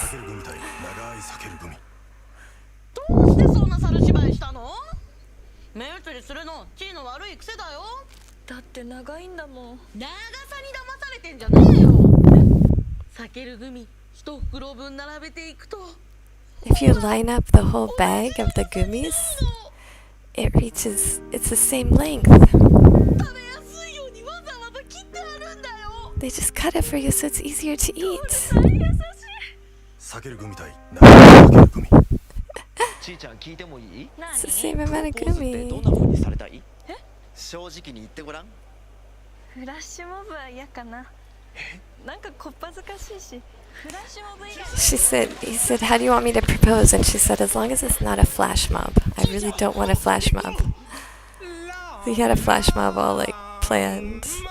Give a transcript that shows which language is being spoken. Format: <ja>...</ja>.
<ja>避ける組対長い避ける組。どうしてそんな猿芝居したの？目移りするのチーの悪い癖だよ。だって長いんだもん。長さに騙されてんじゃねえよ。避ける組一袋分並べていくと</ja> <en>If you line up the whole bag of the gummies, it reaches, it's the same length.</en> <ja>食べやすいようにわざわざ切ってあるんだよ。</ja> <en>They just cut it for you so it's easier to eat.</en> <ja>避ける組対長い避ける組。ちーちゃん聞いてもいい？</ja> <en>It's the same amount of</en> <ja>プロポーズってどん</ja> <en>gummy.</en> <ja>な風にされたい？正直に言ってごらん。フラッシュモブは嫌かな。なんかこっぱずかしいし。フラッシュモブ以外。</ja> <en>He said, how do you want me to propose? And she said, as long as it's not a flash mob. I really don't want a flash mob. He had a flash mob all like planned.</en>